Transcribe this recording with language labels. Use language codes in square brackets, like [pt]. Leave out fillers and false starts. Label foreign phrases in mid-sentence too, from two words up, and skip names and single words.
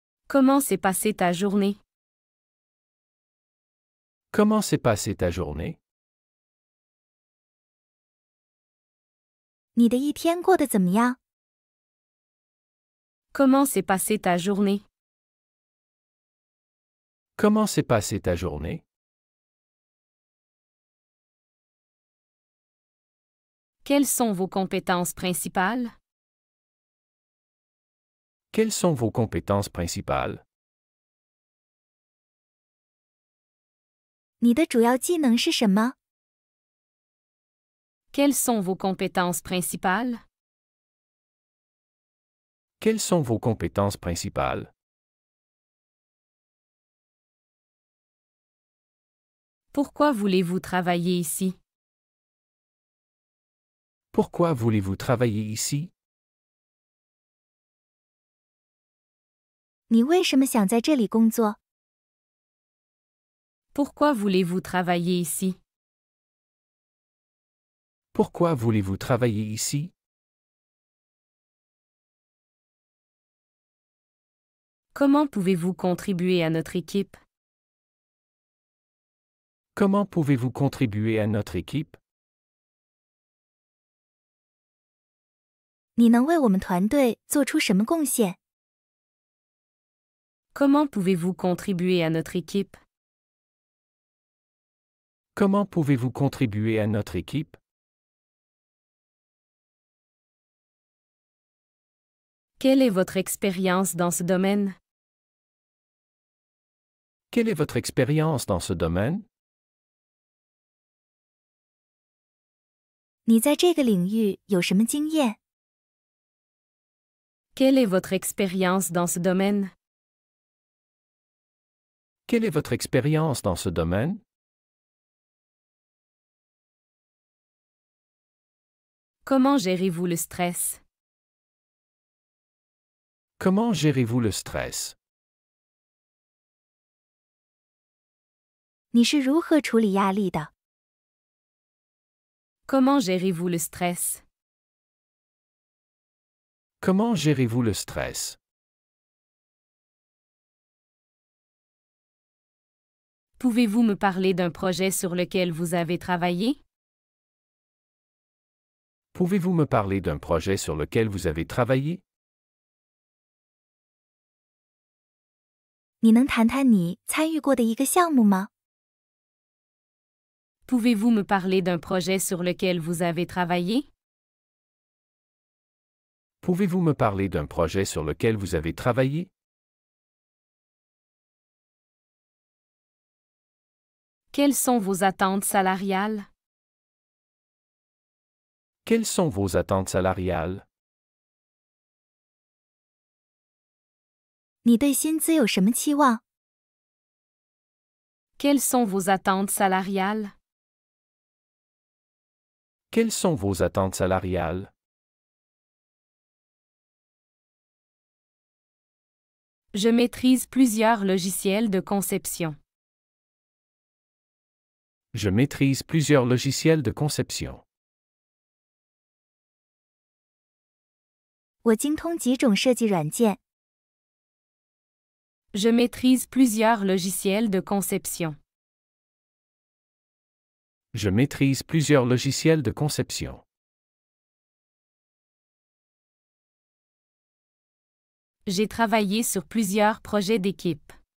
[fr] Comment s'est passée ta journée? Comment s'est passée ta journée? [zh] 你的一天过得怎么样？ [fr] Comment s'est passée ta journée? Comment s'est passée ta journée? Quelles sont vos compétences principales? Quelles sont vos compétences principales? [zh] 你的主要技能是什么？ [fr] Quelles sont vos compétences principales? Quelles sont vos compétences principales? Pourquoi voulez-vous travailler ici? Pourquoi voulez-vous travailler ici? [zh] 你为什么想在这里工作？ [fr] Pourquoi voulez-vous travailler ici? Pourquoi voulez-vous travailler ici? Comment pouvez-vous contribuer à notre équipe? Comment pouvez-vous contribuer à notre équipe? [zh] 你能为我们团队做出什么贡献？ [fr] Comment pouvez-vous contribuer à notre équipe? Comment pouvez-vous contribuer à notre équipe? Quelle est votre expérience dans ce domaine? Quelle est votre expérience dans ce domaine? [zh] 你在这个领域有什么经验？ [fr] Quelle est votre expérience dans ce domaine? Quelle est votre expérience dans ce domaine? Comment gérez-vous le stress? Comment gérez-vous le stress? [zh] 你是如何处理压力的？ [fr] Comment gérez-vous le stress? Comment gérez-vous le stress? Pouvez-vous me parler d'un projet sur lequel vous avez travaillé? Pouvez-vous me parler d'un projet sur lequel vous avez travaillé? [zh] 你能谈谈你参与过的一个项目吗？ [fr] Pouvez-vous me parler d'un projet sur lequel vous avez travaillé? Pouvez-vous me parler d'un projet sur lequel vous avez travaillé? Quelles sont vos attentes salariales? Quelles sont vos attentes salariales? [zh] 你对薪资有什么期望？ [fr] Quelles sont vos attentes salariales? Quelles sont vos attentes salariales? Je maîtrise plusieurs logiciels de conception. Je maîtrise plusieurs logiciels de conception. [zh] 我精通几种设计软件。 [fr] Je maîtrise plusieurs logiciels de conception. Je maîtrise plusieurs logiciels de conception. J'ai travaillé sur plusieurs projets d'équipe.